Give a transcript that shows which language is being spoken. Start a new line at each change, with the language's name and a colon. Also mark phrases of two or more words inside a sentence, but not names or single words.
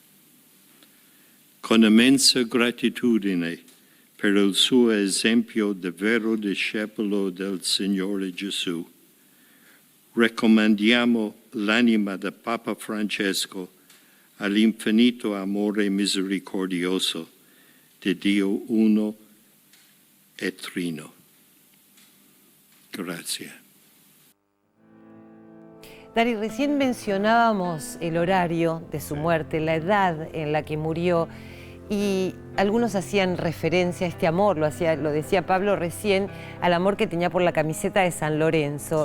Italian: Con immensa gratitudine per il suo esempio di vero discepolo del Signore Gesù, raccomandiamo l'anima del Papa Francesco all'infinito amore misericordioso di Dio uno e trino. Grazie.
Spanish: Dari, recién mencionábamos el horario de su muerte, la edad en la que murió, y algunos hacían referencia a este amor, lo decía Pablo recién, al amor que tenía por la camiseta de San Lorenzo.